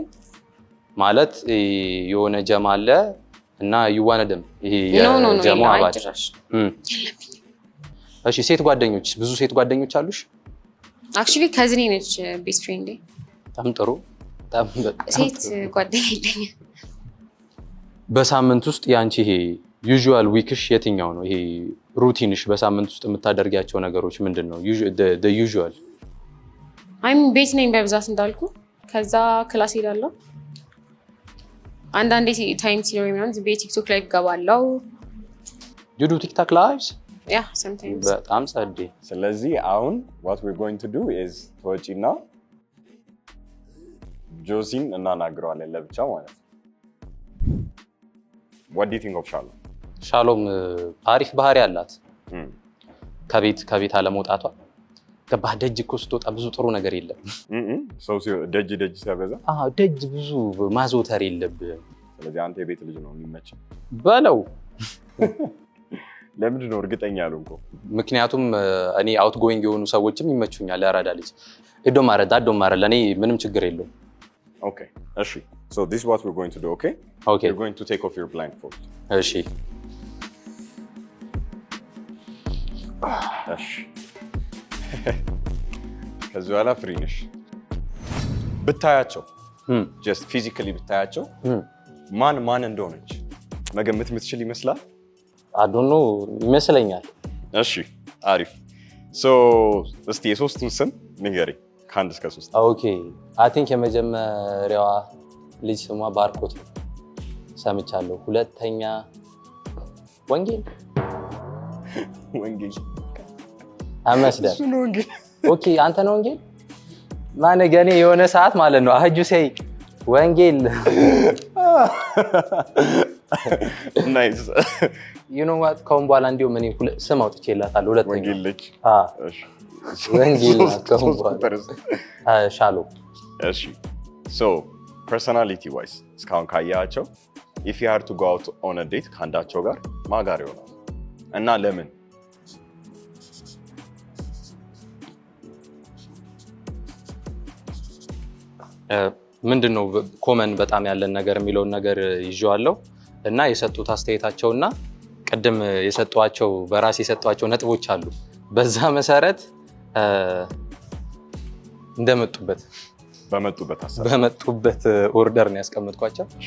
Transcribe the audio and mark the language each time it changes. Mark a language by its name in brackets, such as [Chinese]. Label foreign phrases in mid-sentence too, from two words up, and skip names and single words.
[Amharic] ማለት የሆነ ጀማ አለ እና ይዋነደም ይሄ የጀማው አባል። እሺ ሴት ጓደኞች ብዙ ሴት ጓደኞች አሉሽ? አክቹሊ ከዝኔ ነች [English] best friend። [Amharic] በጣም ጥሩ። ሴት ጓደኛ የለኝም። በሳምንት ውስጥ ያንቺ ይሄ ዩዥዋል ዊክሽ የትኛው ነው? ይሄ ሩቲንሽ በሳምንት ውስጥ የምታደርጊያቸው ነገሮች ምንድን ነው? [English] the usual [Amharic] ቤት ነኝ በብዛት እንዳልኩ። ከዛ ክላስ ሄዳለሁ። አንዳንዴ ታይም ሲኖረኝ ምናምን ቲክቶክ ላይ እገባለሁ። [English] you do TikTok lives? Yeah, sometimes. [Amharic] በጣም ጸዴ። ስለዚህ አሁን [English] what we're going to do is [Amharic] ተወጪና ጆሲን እናናግረዋለን ለብቻ ማለት ነው። [English] what do you think of [Amharic] ሻሎም? ሻሎም አሪፍ ባህሪ አላት። ከቤት አለመውጣቷ ገባህ። ደጅ እኮ ስትወጣ ብዙ ጥሩ ነገር የለም። ሰው ደጅ ሲያበዛ ደጅ ብዙ ማዘውተር የለብህም። ስለዚህ አንተ የቤት ልጅ ነው የሚመች በለው። ለምንድን ነው እርግጠኛ ያልሆንከው? ምክንያቱም እኔ [English] out going [Amharic] የሆኑ ሰዎችም ይመቹኛል። ያራዳ ልጅ ሄዶ ማረ ለእኔ ምንም ችግር የለውም። [English] ኦኬ እሺ። So this is what we're going to do, okay? Okay. You're going to take off your blindfold. [Amharic] እሺ እሺ። ከዚህ በኋላ ፍሪ ነሽ። ብታያቸው [English] just physically [Amharic] ብታያቸው ማን እንደሆነች መገመት የምትችል ይመስላል? አዶኖ ይመስለኛል። እሺ አሪፍ። ሶ እስቲ የሶስቱን ስም ንገሪኝ ከ1 እስከ 3። [English] okay I think [Amharic] የመጀመሪያዋ ልጅ ስሟ ባርኮት ነው ሰምቻለሁ። ሁለተኛ ወንጌል አመስደር። እሱ ነው ወንጌል። ኦኬ አንተ ነው ወንጌል ማነገኔ የሆነ ሰዓት ማለት ነው አህጁ ሰይ ወንጌል ናይስ [English] you know what [Amharic] ከአሁን በኋላ እንዲሁ ምን ስም አውጥቼላታለሁ። ሁለተኛ ወንጌል ልጅ እሺ ወንጌል ከአሁን በኋላ ሻሎም። እሺ ሶ [English] personality wise [Amharic] እስካሁን ካያቸው [English] if you had to go out on a date [Amharic] ከአንዳቸው ጋር ማጋር ይሆናል እና ለምን? ምንድነው ኮመን በጣም ያለን ነገር የሚለውን ነገር ይዤዋለሁ እና የሰጡት አስተያየታቸውና ቅድም የሰጧቸው በራስ የሰጧቸው ነጥቦች አሉ። በዛ መሰረት በመጡበት ኦርደር ነው ያስቀመጥኳቸው።